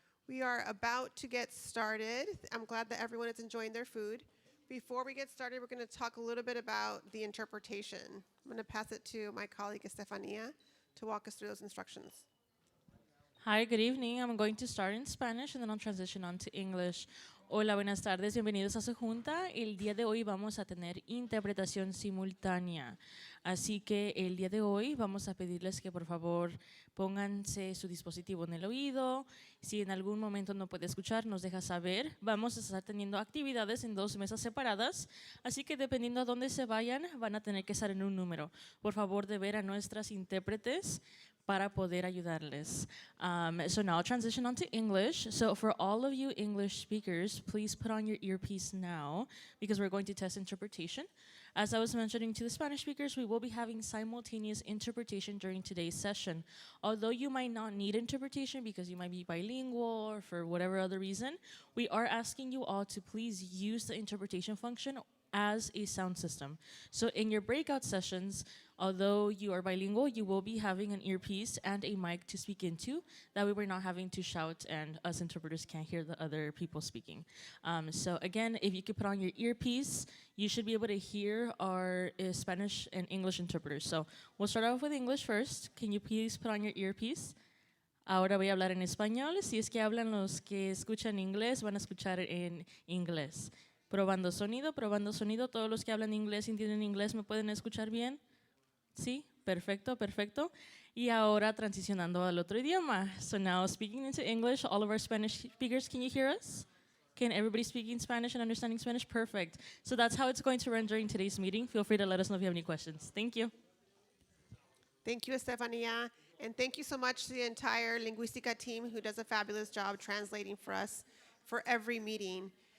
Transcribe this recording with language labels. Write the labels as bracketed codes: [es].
[en] We are about to get started. I'm glad that everyone is enjoying their food. Before we get started, we're going to talk a little bit about the interpretation. I'm going to pass it to my colleague, Estefania, to walk us through those instructions. Hi, good evening. I'm going to start in Spanish and then I'll transition on to English. [es] Hola, buenas tardes, bienvenidos a su junta. El día de hoy vamos a tener interpretación simultánea. Así que el día de hoy vamos a pedirles que por favor pónganse su dispositivo en el oído. Si en algún momento no puede escuchar, nos deja saber. Vamos a estar teniendo actividades en 2 mesas separadas. Así que dependiendo a dónde se vayan, van a tener que estar en un número. Por favor, de ver a nuestras intérpretes para poder ayudarles. [en] So now I'll transition on to English. So for all of you English speakers, please put on your earpiece now because we're going to test interpretation. As I was mentioning to the Spanish speakers, we will be having simultaneous interpretation during today's session. Although you might not need interpretation because you might be bilingual or for whatever other reason, we are asking you all to please use the interpretation function as a sound system. So in your breakout sessions, although you are bilingual, you will be having an earpiece and a mic to speak into. That way we're not having to shout and us interpreters can't hear the other people speaking. So again, if you could put on your earpiece, you should be able to hear our Spanish and English interpreters. So we'll start off with English first. Can you please put on your earpiece? [es] Ahora voy a hablar en español. Si es que hablan los que escuchan inglés, van a escuchar en inglés. Probando sonido. Todos los que hablan inglés y entienden inglés, ¿me pueden escuchar bien? Sí, perfecto, perfecto. Y ahora transicionando al otro idioma. [en] So now speaking into English, all of our Spanish speakers, can you hear us? Can everybody speaking Spanish and understanding Spanish? Perfect. So that's how it's going to run during today's meeting. Feel free to let us know if you have any questions. Thank you. Thank you, Estefania. And thank you so much to the entire Linguistica team who does a fabulous job translating for us for every meeting.